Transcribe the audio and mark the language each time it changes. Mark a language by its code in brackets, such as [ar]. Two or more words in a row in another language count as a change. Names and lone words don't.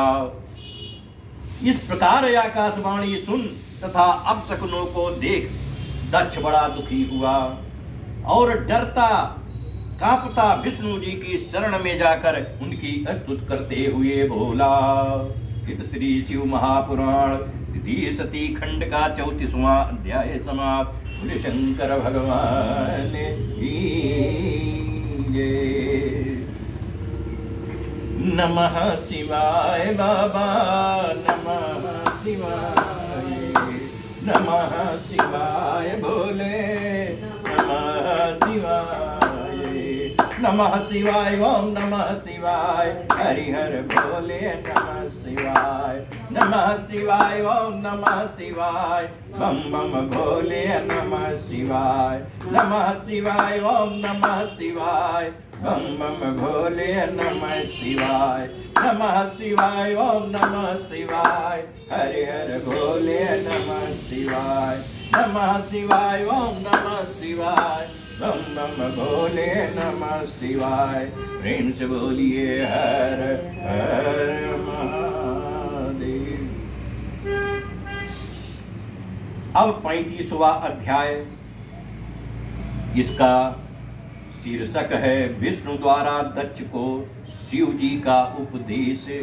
[hi] इस प्रकार आकाशवाणी सुन तथा अपशकुनों को देख दक्ष बड़ा दुखी हुआ और डरता कांपता विष्णु जी की शरण में जाकर उनकी स्तुति करते हुए बोला। इत श्री शिव महापुराण द्वितीय सती खंड का 34वां अध्याय समाप्त। बोले शंकर भगवान की जय। [sa] नमः शिवाय बाबा, नमः शिवाय, नमः शिवाय भोले, नमः शिवाय, नमः शिवाय, ओम नमः शिवाय, हरिहर भोले, नमः शिवाय, नमः शिवाय, ओम नमः शिवाय, [hi] बम बम भोले, [sa] नमः शिवाय, नमः शिवाय, ओम नमः शिवाय, [hi] बम बम भोले, [sa] नमः शिवाय, नमः शिवाय, ओम नमः शिवाय, हरिहर भोले, नमः शिवाय, नमः शिवाय, ओम नमः शिवाय, [hi] बम बम भोले, [sa] नमः शिवाय। [hi] प्रेम से बोलिए हर हर महादेव। अब 35वां अध्याय, इसका शीर्षक है विष्णु द्वारा दक्ष को शिव जी का उपदेश।